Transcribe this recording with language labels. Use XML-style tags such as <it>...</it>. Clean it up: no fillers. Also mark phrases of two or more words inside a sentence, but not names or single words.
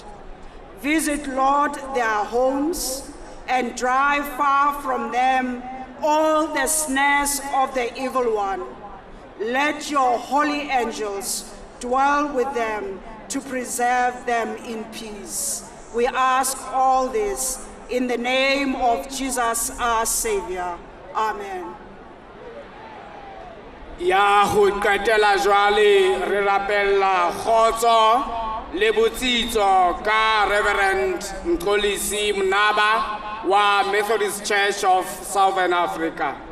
<en>Visit, Lord, their homes and drive far from them all the snares of the evil one. Let your holy angels dwell with them to preserve them in peace. We ask all this in the name of Jesus, our Savior. Amen.</en> <st>Ya ho qetela jwale re rapella kgotso le botsitso ka Reverend Mxolisi Mnaba wa Methodist Church of Southern Africa.</st>